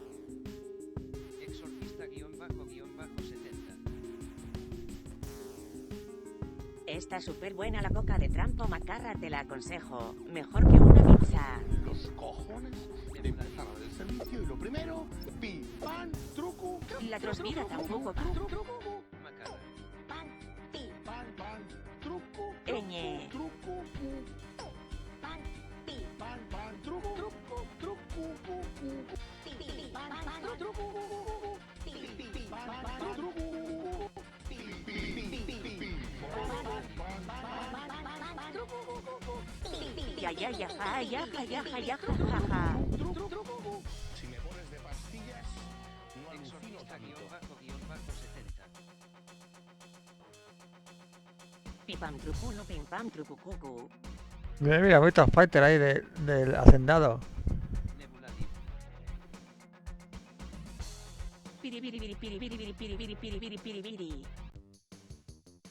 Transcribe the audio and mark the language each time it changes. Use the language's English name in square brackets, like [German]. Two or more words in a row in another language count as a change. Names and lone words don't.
[Spanish] Está súper buena la coca de Trampo Macarra, te la aconsejo. Mejor que una pizza. Los cojones de empezar a ver el servicio y lo primero, pim, pam, truco. La trosvira tampoco va. Pan, pi, pan, pan, truco. Eñe. Truco, pan, pi, pan, pan, truco, truco, truco, pi, pi, pan, pan, truco, pi, pi, pan, pan, truco. Si me pones de pastillas, no alucino tanto. Pipam truco, no pim pam truco cucu. Mira, bonito fighter ahí del hacendado. Piribiri piribiri piribiri piribiri piribiri piribiri.